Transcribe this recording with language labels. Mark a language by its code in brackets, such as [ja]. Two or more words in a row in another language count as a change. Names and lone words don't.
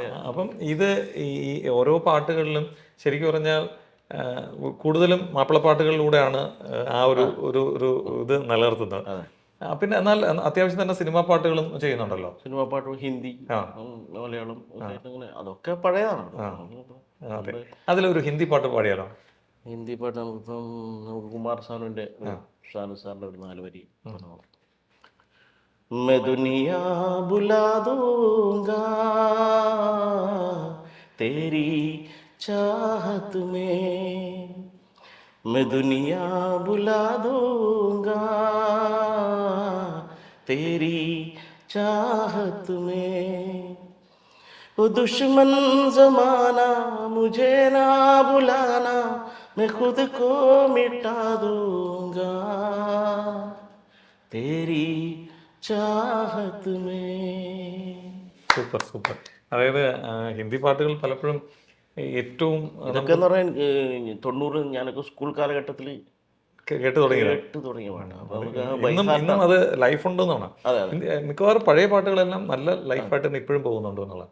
[ml] അപ്പം ഇത് ഈ ഓരോ പാട്ടുകളിലും ശരിക്കും പറഞ്ഞാൽ കൂടുതലും മാപ്പിളപ്പാട്ടുകളിലൂടെയാണ് ആ ഒരു ഒരു ഒരു ഇത് നിലനിർത്തുന്നത്. പിന്നെ എന്നാൽ അത്യാവശ്യം തന്നെ സിനിമാ പാട്ടുകളും ചെയ്യുന്നുണ്ടല്ലോ. സിനിമാ പാട്ട്, ഹിന്ദി, മലയാളം, അങ്ങനെ അതൊക്കെ പഴയതാണ്. അതെ, അതിലൊരു ഹിന്ദി പാട്ട് പാടിയാലോ? ഹിന്ദി പാട്ട് നമുക്കിപ്പം നമുക്ക് കുമാർ സാനുവിൻ്റെ സാറിൻ്റെ ഒരു 4 വരി. [hi] मैं दुनिया बुला दूंगा तेरी चाहत में, मैं दुनिया बुला दूंगा तेरी चाहत में, वो दुश्मन जमाना मुझे ना बुलाना, मैं खुद को मिटा दूंगा तेरी चाहत में. [ml] സൂപ്പർ സൂപ്പർ. അതായത് ഹിന്ദി പാട്ടുകൾ പലപ്പോഴും ഏറ്റവും ഇതൊക്കെ എന്ന് പറഞ്ഞാൽ 90 ഞാനൊക്കെ സ്കൂൾ കാലഘട്ടത്തിൽ കേട്ട് തുടങ്ങിയത് തുടങ്ങിയ പാട്ടാണ്. അപ്പൊ നമുക്ക് ഇന്നും അത് ലൈഫ് ഉണ്ടെന്നാണ്. അതെ മിക്കവാറും പഴയ പാട്ടുകളെല്ലാം നല്ല ലൈഫായിട്ട് തന്നെ ഇപ്പോഴും പോകുന്നുണ്ട് എന്നുള്ളത്.